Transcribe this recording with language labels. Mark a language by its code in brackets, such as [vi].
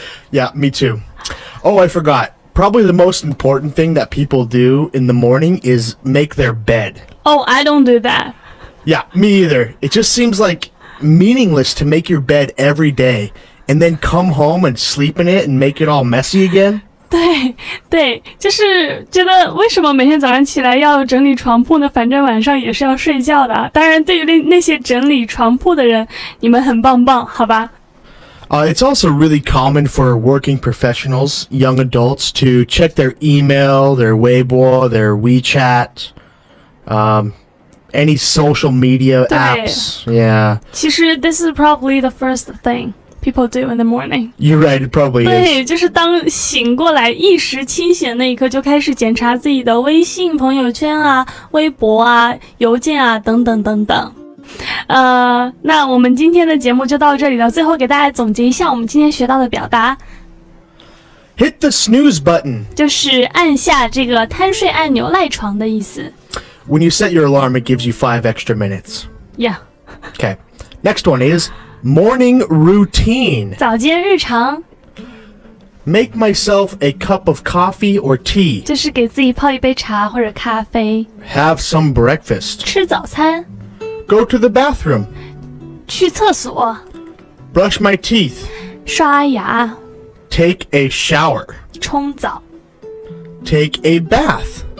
[en] Yeah, me too. Oh, I forgot. Probably the most important thing that people do in the morning is make their bed. Oh, I don't do that. Yeah, me either. It just seems like meaningless to make your bed every day and then come home and sleep in it and make it all messy again. [zh] 对对，就是觉得为什么每天早上起来要整理床铺呢？反正晚上也是要睡觉的。当然，对于那些整理床铺的人，你们很棒棒，好吧？ [en] It's also really common for working professionals, young adults, to check their email, their Weibo, their WeChat, any social media apps. Yeah. [zh] 其实 [en] this is probably the first thing people do in the morning. You're right, it probably [zh] 对， [en] is. [zh] 就是当醒过来、意识清醒那一刻，就开始检查自己的微信、朋友圈啊、微博啊、邮件啊等等等等。那我们今天的节目就到这里了。最后给大家总结一下我们今天学到的表达， [en] Hit the snooze button. [zh] 就是按下这个贪睡按钮赖床的意思。 [en] When you set your alarm, it gives you 5 extra minutes. Yeah， Okay. Next one is morning routine. [zh] 早间日常 [en] Make myself a cup of coffee or tea. [zh] 就是给自己泡一杯茶或者咖啡， [en] Have some breakfast. [zh] 吃早餐， [en] Go to the bathroom. [zh] 去厕所， [en] Brush my teeth. [zh] 刷牙， [en] Take a shower. [zh] 冲澡， [en] Take a bath.